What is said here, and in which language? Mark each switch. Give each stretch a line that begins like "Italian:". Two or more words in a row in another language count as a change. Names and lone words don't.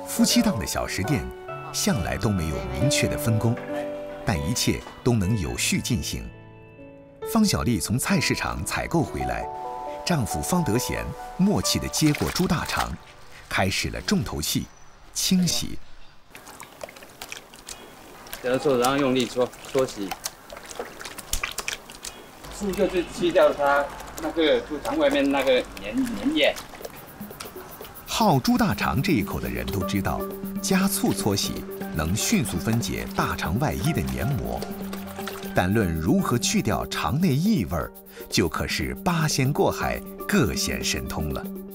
Chinese: 夫妻檔的小食店向來都沒有明確的分工，但一切都能有序進行。方小麗從菜市場採購回來，丈夫方德賢默契地接過豬大腸，開始了重頭戲——清洗。給它做，然後用力搓洗，醋就是去掉它那個豬腸外面那個粘液。好豬大腸這一口的人都知道，加醋搓洗能迅速分解大肠外衣的黏膜，但论如何去掉肠内异味，就可是八仙过海，各显神通了。